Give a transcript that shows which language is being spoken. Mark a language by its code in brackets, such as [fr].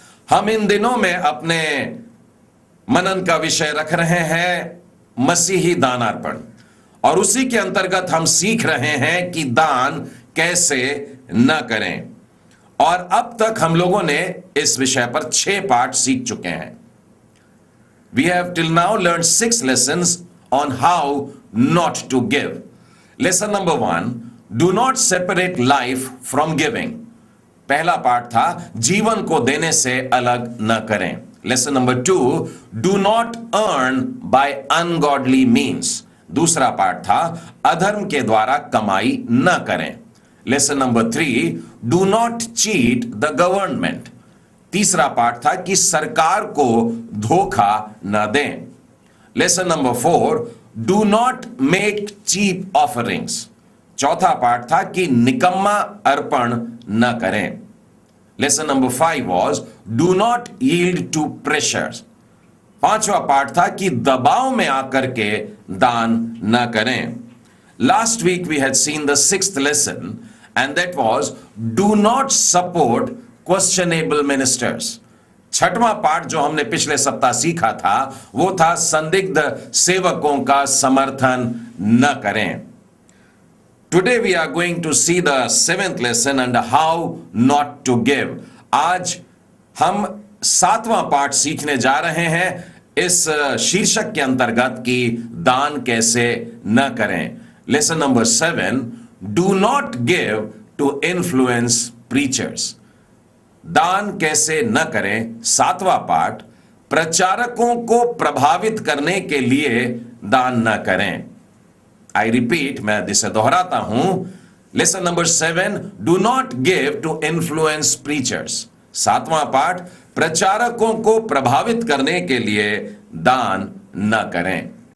[hi] हम इन दिनों में अपने मनन का विषय रख रहे हैं मसीही दानार्पण, और उसी के अंतर्गत हम सीख रहे हैं कि दान कैसे न करें। और अब तक हम लोगों ने इस विषय पर 6 पाठ सीख चुके हैं। [en] We have till now learned 6 lessons on how not to give. Lesson number 1, do not separate life from giving. [hi] पहला पाठ था जीवन को देने से अलग न करें। [en] Lesson number 2, do not earn by ungodly means. [hi] दूसरा पाठ था अधर्म के द्वारा कमाई न करें। [en] Lesson number 3, do not cheat the government. [hi] तीसरा पाठ था कि सरकार को धोखा न दें। [en] Lesson number 4, do not make cheap offerings. [hi] चौथा पाठ था कि निकम्मा अर्पण न करें। [en] Lesson number 5 was do not yield to pressures. [hi] पांचवा पाठ था कि दबाव में आकर के दान न करें। [en] Last week we had seen the 6th lesson, and that was do not support questionable ministers. [hi] छठवां पाठ जो हमने पिछले सप्ताह सीखा था वो था संदिग्ध सेवकों का समर्थन न करें। [en] Today we are going to see the 7th lesson and how not to give. [hi] आज हम 7वां पाठ सीखने जा रहे हैं इस शीर्षक के अंतर्गत कि दान कैसे न करें। [en] Lesson number 7, do not give to influence preachers. [hi] दान कैसे न करें। 7वां पाठ, प्रचारकों को प्रभावित करने के लिए दान न करें। [en] I repeat, [hi] मैं इसे दोहराता हूं। [en] Lesson number 7, do not give to influence preachers. [hi] 7वां पाठ, प्रचारकों को प्रभावित करने के लिए दान न करें।